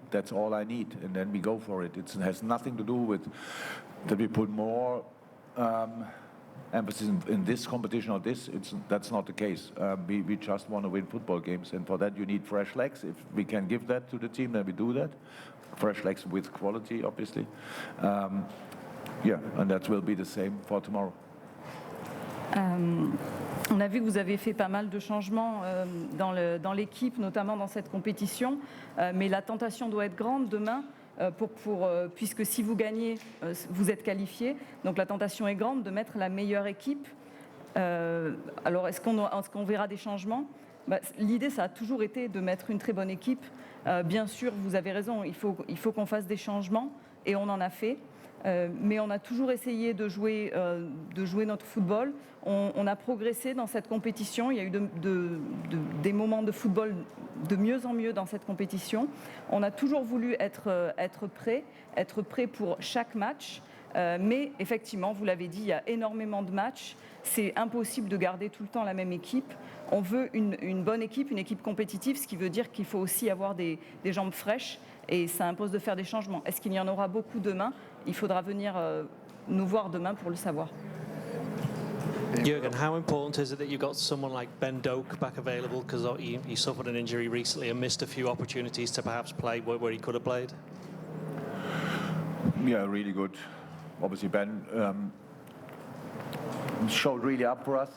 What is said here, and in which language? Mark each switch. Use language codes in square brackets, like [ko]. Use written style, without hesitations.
[en] That's all I need, and then we go for it. It has nothing to do with that we put more emphasis in this competition or this. That's not the case. We just want to win football games, and for that you need fresh legs. If we can give that to the team, then we do that. Fresh legs with quality, obviously. Yeah, and that will be the same for tomorrow. [fr] On a vu que vous avez fait pas mal de changements dans l'équipe, notamment dans cette compétition, mais la tentation doit être grande demain. Puisque si vous gagnez, vous êtes qualifié. Donc la tentation est grande de mettre la meilleure équipe. Alors est-ce qu'on verra des changements ? L'idée, ça a toujours été de mettre une très bonne équipe. Bien sûr, vous avez raison, il faut qu'on fasse des changements, et on en a fait. Mais on a toujours essayé de jouer notre football. On a progressé dans cette compétition. Il y a eu des moments de football de mieux en mieux dans cette compétition. On a toujours voulu être prêt pour chaque match. Mais effectivement, vous l'avez dit, il y a énormément de matchs. C'est impossible de garder tout le temps la même équipe. On veut une bonne équipe, une équipe compétitive, ce qui veut dire qu'il faut aussi avoir des jambes fraîches. Et ça impose de faire des changements. Est-ce qu'il y en aura beaucoup demain ? Il faudra venir nous voir demain pour le savoir. [en] Jurgen, how important is it that you got someone like Ben Doak back available, because he suffered an injury recently and missed a few opportunities to perhaps play where he could have played? Yeah, really good. Obviously, Ben showed really up for us.